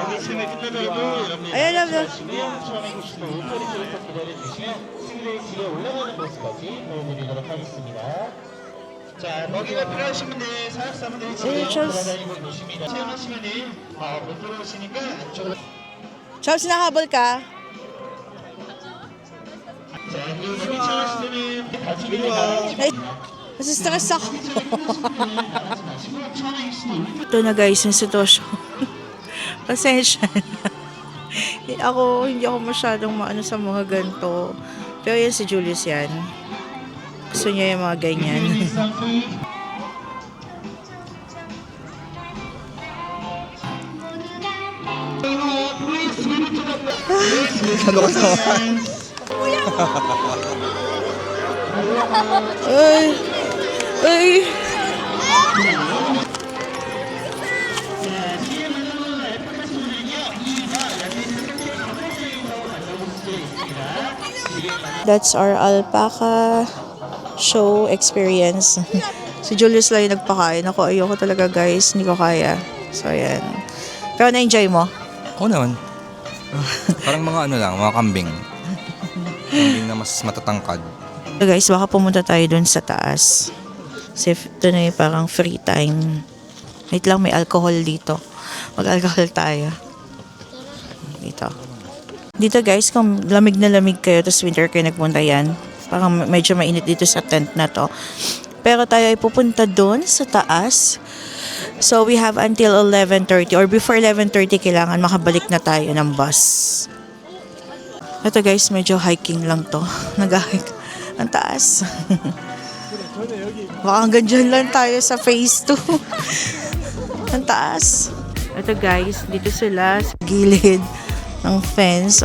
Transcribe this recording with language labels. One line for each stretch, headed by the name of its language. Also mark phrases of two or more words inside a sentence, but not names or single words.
Korean: 여기 친구 끝나더라도 여러분들
Filipino: Ayan, love.
Korean: 처음에 계시는 옷걸이 쪽에서 기다려주시면 친구들 뒤에 올라가는 모습까지 보여드리도록 하겠습니다. 자, 먹이가 필요하신 분들, 사역사분들 지금 돌아다니고 계십니다. 체험하시면은 못 들어오시니까 안쪽으로.
Filipino: Chops, nakahabol ka?
Korean: 자, 그리고 여기 체험하실 때는 가족들이
Filipino: Ay, nasistress ako.
Korean: 나가지 마시고 처음에 계시는
Filipino: Ito na, guys, yung sitwasyon. Pasensya na. Hindi ako masyadong maano sa mga ganito. Pero yan si Julius yan. Gusto niya yung mga ganyan. Ano ka sa Ay! Ay!
English: That's our alpaca show experience.
Filipino: Si Julius lang yung nagpakain. Ako, ayoko talaga, guys. Hindi ko kaya. So, ayan. Pero na-enjoy mo? Oo naman. Parang mga ano lang, mga kambing. Kambing na mas matatangkad. So guys, baka pumunta tayo dun sa taas. Kasi ito na yung parang
English: free time.
Filipino: Wait lang, may alcohol dito. Mag-alcohol tayo. Dito. Dito guys, kung lamig na lamig kayo, tapos winter kayo nagpunta yan, parang medyo mainit dito sa tent na to. Pero tayo ay pupunta dun sa taas.
English: So we have until 11:30 or before 11:30
Filipino: kailangan makabalik na tayo ng bus. Ito guys, medyo hiking lang to. Nag-hike. Ang taas. Baka hanggang dyan lang tayo sa phase 2. Ang taas. Ito guys, dito sila sa gilid ng fence.